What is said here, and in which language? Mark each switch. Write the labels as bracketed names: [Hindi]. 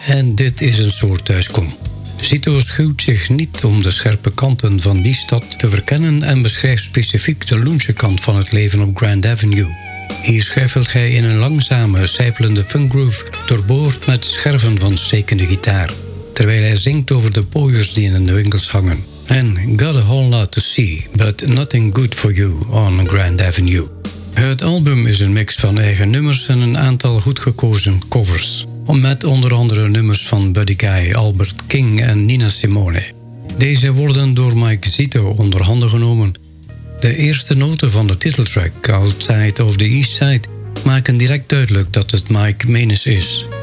[Dutch] En dit is een soort thuiskom. Zito schuwt zich niet om de scherpe kanten van die stad te verkennen en beschrijft specifiek de loensche kant van het leven op Grand Avenue. Hier schuifelt hij in een langzame, sijpelende funk groove, doorboord met scherven van stekende gitaar, terwijl hij zingt over de pooiers die in de winkels hangen. [English] En got a whole lot to see, but nothing good for you on Grand Avenue. [Dutch] Het album is een mix van eigen nummers en een aantal goed gekozen covers, met onder andere nummers van Buddy Guy, Albert King en Nina Simone. Deze worden door Mike Zito onder handen genomen. De eerste noten van de titeltrack, Outside of the East Side, maken direct duidelijk dat het Mike Menes is.